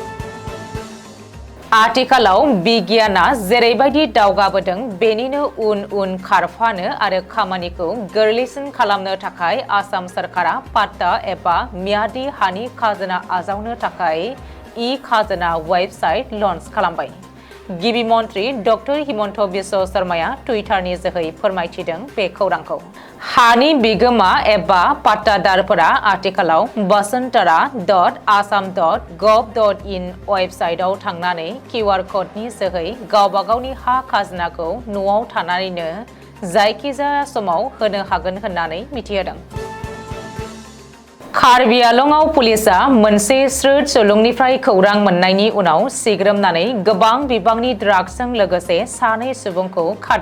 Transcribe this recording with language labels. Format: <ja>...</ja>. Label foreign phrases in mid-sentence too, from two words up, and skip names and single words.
<brx>आथिखालाव बिगियाना जेरैबायदि दावगाबोदों बेनिनो उन खारफानो आरो खामानिखौ गोरलैसिन खालामनो थाखाय आसाम सरकारा पाट्टा एबा मियादी हानि खाजोना आजावनो थाखाय खाजोना वेबसाइट लन्च खालामबाय। गिबि मन्त्रि डक्टर हिमन्त बिश्व शर्माया टुइटारनि जोहै फोरमायथिदों बे खौरांखौ। हानि बिगोमा एबा पाट्टादारफोरा आथिखालाव basantara.assam.gov.in वेबसाइटआव थांनानै QR क'डनि जोहै गावबा गावनि हा खाजोनाखौ न'आव थानानैनो जायखिजाया समाव होनो हागोन होननानै मिथिहोदों। कार्बि आंलंआव पुलिसआ मोनसे स्रोद सुलुंनिफ्राय खौरां मोननायनि उनाव सिग्रोमनानै गोबां बिबांनि ड्राग्सजों लोगोसे सानै सुबुंखौ खादों।</brx>